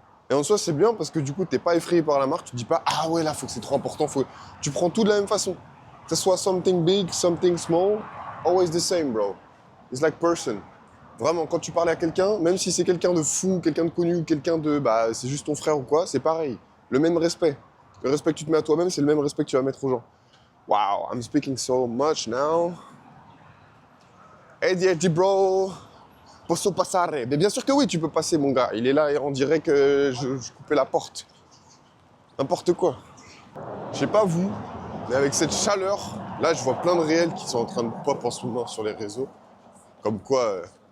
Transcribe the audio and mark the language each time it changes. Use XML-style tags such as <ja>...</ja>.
<fr>Et en soi, c'est bien parce que du coup, t'es pas effrayé par la marque. Tu te dis pas, ah ouais, là, faut que c'est trop important. Tu prends tout de la même façon. Que ce soit</fr> <en>something big, something small, always the same, bro. It's like person.</en> <fr>Vraiment, quand tu parles à quelqu'un, même si c'est quelqu'un de fou, quelqu'un de connu, ou quelqu'un de, c'est juste ton frère ou quoi, c'est pareil. Le même respect. Le respect que tu te mets à toi-même, c'est le même respect que tu vas mettre aux gens.</fr> <en>Wow, I'm speaking so much now.</en> <it>Eddie, bro. Posso passare?</it> <fr>Mais bien sûr que oui, tu peux passer, mon gars. Il est là et on dirait que je coupais la porte. N'importe quoi. Je sais pas vous, mais avec cette chaleur, là, je vois plein de réels qui sont en train de pop en ce moment sur les réseaux. Comme quoi,</fr>